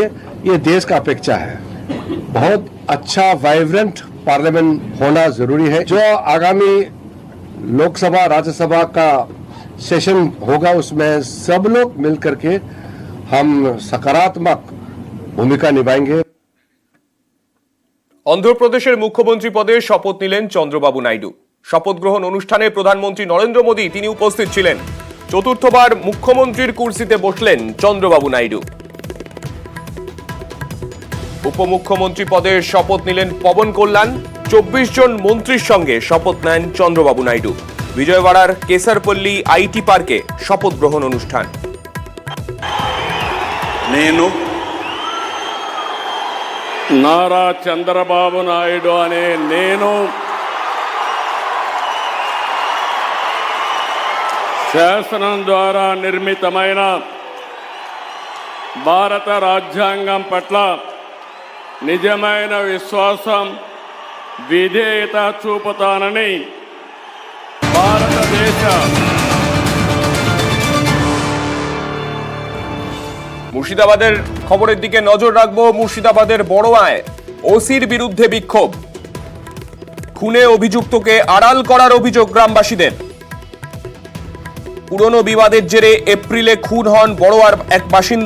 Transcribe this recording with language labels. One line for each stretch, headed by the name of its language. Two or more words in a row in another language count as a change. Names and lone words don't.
Hindi: ये देश का अपेक्षा है। बहुत अच्छा
English: vibrant parliament
Hindi: होना जरूरी है। जो आगामी लोकसभा राज्यसभा का सेशन होगा उसमें सब लोग मिलकर के हम सकारात्मक भूमिका निभाएंगे।
Bangla: অন্ধ্রপ্রদেশের মুখ্যমন্ত্রী পদে শপথ নিলেন চন্দ্রবাবু নাইডু। শপথ গ্রহণ অনুষ্ঠানে প্রধানমন্ত্রী নরেন্দ্র মোদী তিনি উপস্থিত ছিলেন। চতুর্থবার মুখ্যমন্ত্রীর কুর্সিতে বসলেন চন্দ্রবাবু নাইডু। উপমুখ্যমন্ত্রী পদে শপথ নিলেন পবন কল্যাণ। 24 জন মন্ত্রীর সঙ্গে শপথ নেন চন্দ্রবাবু নাইডু। বিজয়ওয়াড়ার কেসারপল্লী আইটি পার্কে শপথ গ্রহণ অনুষ্ঠান।
Telugu: నేను నారా చంద్రబాబు నాయుడు అనే నేను శాసనం ద్వారా నిర్మితమైన భారత రాజ్యాంగం పట్ల నిజమైన విశ్వాసం విధేయత చూపుతానని భారతదేశ
Bangla: মুর্শিদাবাদের খবরের দিকে নজর রাখবো। মুর্শিদাবাদের বড়োয়ায় ওসির বিরুদ্ধে বিক্ষোভ। খুনে অভিযুক্তকে আড়াল করার অভিযোগ গ্রামবাসীদের। পুরনো বিবাদের জেরে এপ্রিলে খুন হন বড়োয়ার এক বাসিন্দা।